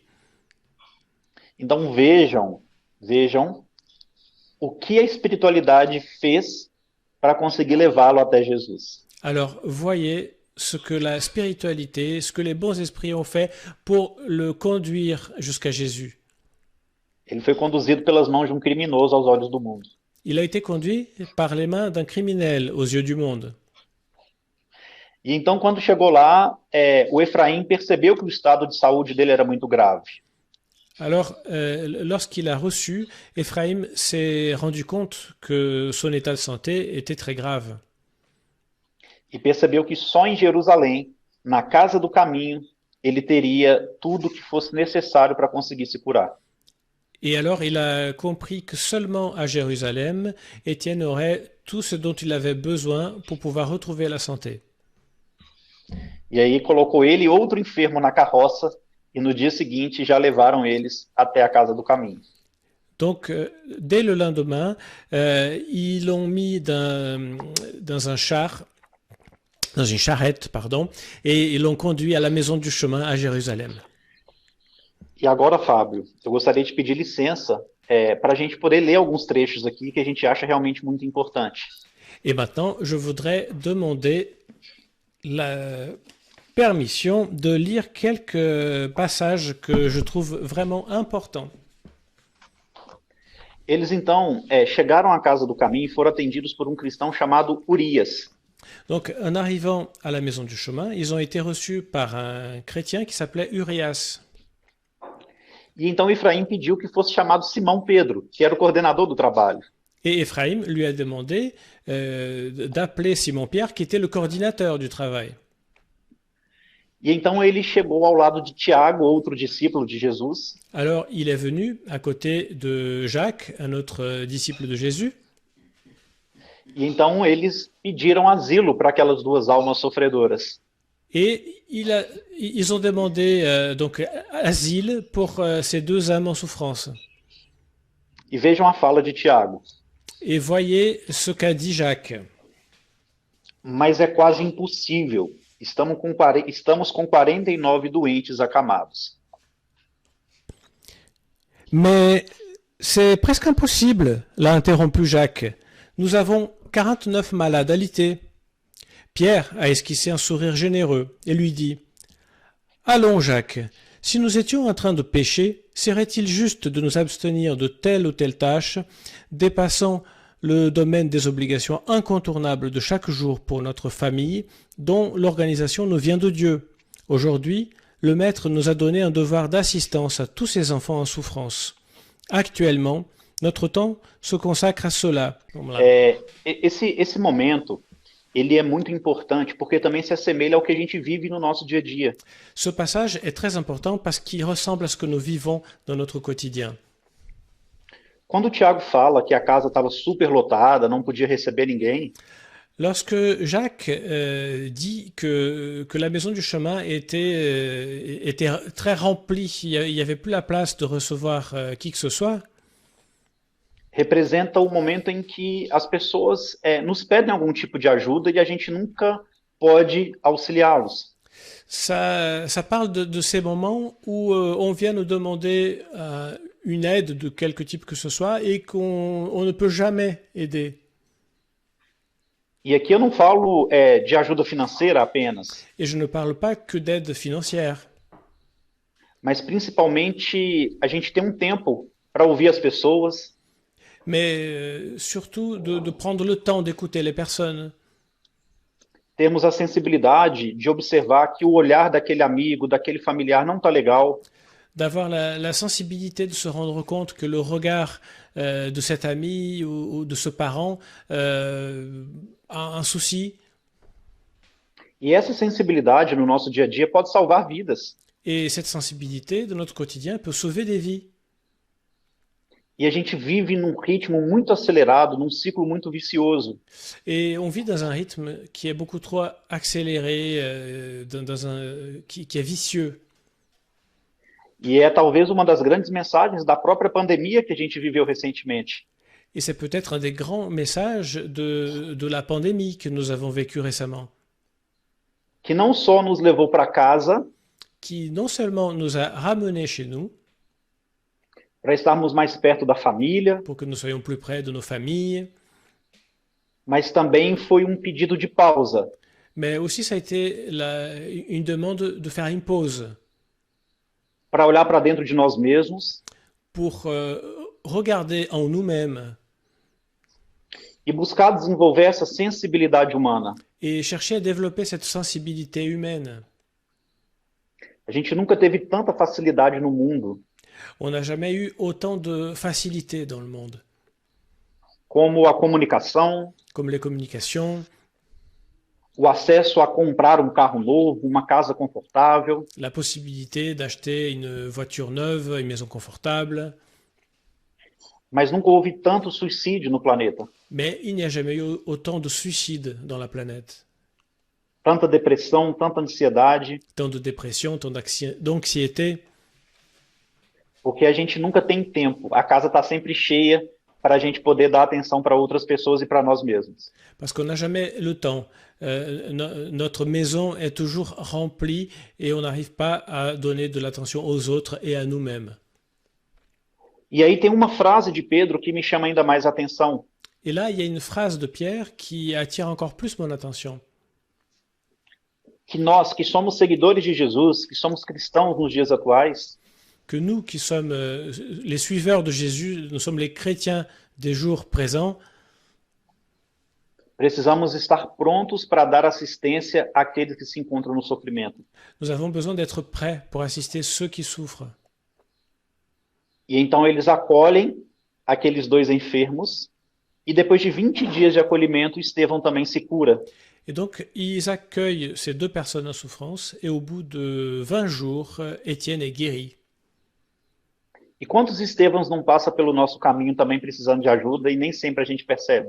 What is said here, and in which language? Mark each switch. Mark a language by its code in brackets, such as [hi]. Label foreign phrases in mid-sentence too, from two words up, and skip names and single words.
[pt] Então vejam o que a espiritualidade fez para conseguir levá-lo até Jesus. [fr] Alors, voyez ce que la spiritualité, ce que les bons esprits ont fait pour le conduire jusqu'à Jésus. [pt] Ele foi conduzido pelas mãos de um criminoso aos olhos do mundo. [fr] Il a été conduit par les mains d'un criminel aux yeux du monde. [pt] E então, quando chegou lá, o Efraim percebeu que o estado de saúde dele era muito grave. [fr] Alors, lorsqu'il a reçu, Ephraim s'est rendu compte que son état de santé était très grave. [pt] E percebeu que só em Jerusalém, na casa do caminho, ele teria tudo que fosse necessário para conseguir se curar. [fr] Et alors, il a compris que seulement à Jérusalem, Étienne aurait tout ce dont il avait besoin pour pouvoir retrouver la santé. [pt] E aí colocou ele e outro enfermo na carroça e no dia seguinte já levaram eles até a casa do caminho. [fr] Donc, dès le lendemain, ils l'ont mis dans un char, dans une charrette, pardon, et ils l'ont conduit à la maison du chemin à Jérusalem. [pt] E agora, Fábio, eu gostaria de pedir licença para a gente poder ler alguns trechos aqui que a gente acha realmente muito importante. [fr] Et maintenant, je voudrais demander la permission de lire quelques passages que je trouve vraiment importants. [pt] Eles então chegaram à casa do caminho e foram atendidos por um cristão chamado Urias. [fr] Donc, en arrivant à la maison du chemin, ils ont été reçus par un chrétien qui s'appelait Urias. [pt] E então Efraim pediu que fosse chamado Simão Pedro, que era o coordenador do trabalho. [fr] Et Ephraim lui a demandé d'appeler Simon-Pierre, qui était le coordinateur du travail. [pt] E então ele chegou ao lado de Tiago, outro discípulo de Jesus, [fr] Alors, il est venu à côté de Jacques, un autre disciple de Jésus, [pt] e então eles pediram asilo para aquelas duas almas sofredoras. [fr] et ils ont demandé donc asile pour ces deux âmes en souffrance. [pt] E vejam a fala de Tiago. [fr] Et voyez ce qu'a dit Jacques. [pt] Mas é quase impossível. Estamos com 49 doentes acamados. [fr] Mais c'est presque impossible, l'a interrompu Jacques. Nous avons 49 malades alités. Pierre a esquissé un sourire généreux et lui dit « Allons, Jacques, si nous étions en train de pécher, serait-il juste de nous abstenir de telle ou telle tâche, dépassant le domaine des obligations incontournables de chaque jour pour notre famille, dont l'organisation nous vient de Dieu. Aujourd'hui, le Maître nous a donné un devoir d'assistance à tous ces enfants en souffrance. Actuellement, notre temps se consacre à cela. » [pt] Esse momento, ele é muito importante porque também se assemelha ao que a gente vive no nosso dia a dia. [fr] Ce passage est très important parce qu'il ressemble à ce que nous vivons dans notre quotidien. [pt] Quando o Tiago fala que a casa estava super lotada, não podia receber ninguém, [fr] Lorsque Jacques dit que la maison du chemin était très remplie, il n'y avait plus la place de recevoir qui que ce soit, [pt] representa o momento em que as pessoas nos pedem algum tipo de ajuda e a gente nunca pode auxiliá-los. [fr] ça parle de ces moments où on vient nous demander une aide de quelque type que ce soit et qu'on ne peut jamais aider. [pt] E aqui eu não falo de ajuda financeira apenas, [fr] Et je ne parle pas que d'aide financière, [pt] mas principalmente a gente tem um tempo para ouvir as pessoas, [fr] mais surtout de prendre le temps d'écouter les personnes, [pt] termos a sensibilidade de observar que o olhar daquele amigo, daquele familiar não está legal, [fr] d'avoir la sensibilité de se rendre compte que le regard de cet ami ou de ce parent a un souci. [pt] e essa sensibilidade no nosso dia a dia pode salvar vidas. [fr] Et cette sensibilité de notre quotidien peut sauver des vies. [pt] E a gente vive num ritmo muito acelerado, num ciclo muito vicioso. [fr] Et on vit dans un rythme qui est beaucoup trop accéléré, qui est vicieux. [pt] E é talvez uma das grandes mensagens da própria pandemia que a gente viveu recentemente. [fr] Et c'est peut-être un des grands messages de la pandémie que nous avons vécu récemment, [pt] Que não só nos levou para casa, [fr] qui non seulement nous a ramenés chez nous, [pt] para estarmos mais perto da família, [fr] pour que nous soyons plus près de nos familles, [pt] mas também foi um pedido de pausa, [fr] mais aussi ça a été une demande de faire une pause [pt] para olhar para dentro de nós mesmos [fr] pour regarder en nous-mêmes [pt] e buscar desenvolver essa sensibilidade humana. [fr] et chercher à développer cette sensibilité humaine. [pt] A gente nunca teve tanta facilidade no mundo [fr] On n'a jamais eu autant de facilité dans le monde, [pt] como a comunicação, [fr] comme les communications, [pt] o acesso a comprar um carro novo, uma casa confortável, [fr] la possibilité d'acheter une voiture neuve, une maison confortable, [pt] mas nunca houve tanto suicídio no planeta. [fr] mais il n'y a jamais eu autant de suicides dans la planète. [pt] tanta depressão, tanta ansiedade, [fr] tant de dépression, tant d'anxiété, [pt] porque a gente nunca tem tempo. A casa está sempre cheia para a gente poder dar atenção para outras pessoas e para nós mesmos. [fr] parce qu'on n'a jamais le temps. Notre maison est toujours remplie et on n'arrive pas à donner de l'attention aux autres et à nous-mêmes. [pt] E aí tem uma frase de Pedro que me chama ainda mais atenção. [fr] Et là, il y a une phrase de Pierre qui attire encore plus mon attention. [pt] Que nós, que somos seguidores de Jesus, que somos cristãos nos dias atuais, [fr] Que nous qui sommes les suiveurs de Jésus, nous sommes les chrétiens des jours présents, [pt] precisamos estar prontos para dar assistência àqueles que se encontram no sofrimento. [fr] nous avons besoin d'être prêts pour assister ceux qui souffrent. [pt] E então eles acolhem aqueles dois enfermos, e depois de 20 dias de acolhimento, Estevão também se cura. [fr] Et donc, ils accueillent ces deux personnes en souffrance et au bout de 20 jours, Étienne est guéri. [pt] E quantos Estevãos não passam pelo nosso caminho também precisando de ajuda e nem sempre a gente percebe?